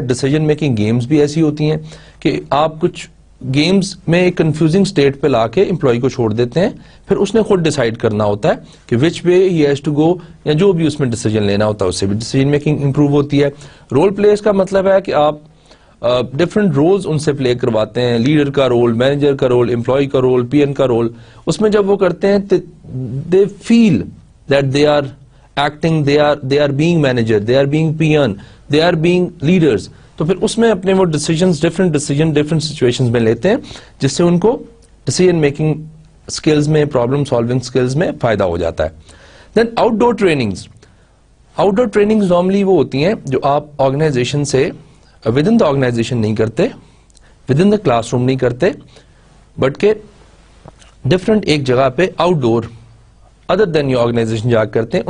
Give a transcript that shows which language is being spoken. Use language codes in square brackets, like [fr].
[ur] Decision making games بھی ایسی ہوتی ہیں کہ آپ کچھ گیمز میں ایک کنفیوزنگ اسٹیٹ پہ لا کے امپلائی کو چھوڑ دیتے ہیں, پھر اس نے خود ڈیسائیڈ کرنا ہوتا ہے کہ [en] which way he has to go, [ur] یا جو بھی اس میں ڈیسیجن لینا ہوتا ہے اس سے بھی ڈیسیجن میکنگ امپروو ہوتی ہے. رول پلیز کا مطلب ہے کہ آپ ڈفرنٹ رولز ان سے پلے کرواتے ہیں, لیڈر کا رول, مینیجر کا رول, امپلائی کا رول, پی این کا رول. اس میں جب وہ کرتے ہیں [en] They feel that they are acting, they are being manager, they are being P N, they are being leaders. [ur] تو پھر اس میں اپنے وہ ڈیسیجنز ڈفرنٹ سچویشنز میں لیتے ہیں, جس سے ان کو ڈیسیجن میکنگ اسکلز میں, پرابلم سالونگ اسکلز میں فائدہ ہو جاتا ہے. دین آؤٹ ڈور ٹریننگز. آؤٹ ڈور ٹریننگز نارملی وہ ہوتی ہیں جو آپ آرگنائزیشن سے ود ان دا آرگنائزیشن نہیں کرتے, with in the class room نہیں کرتے, بٹ کہ ڈفرنٹ ایک جگہ پہ out door other then your organization جا کرتے ہیں.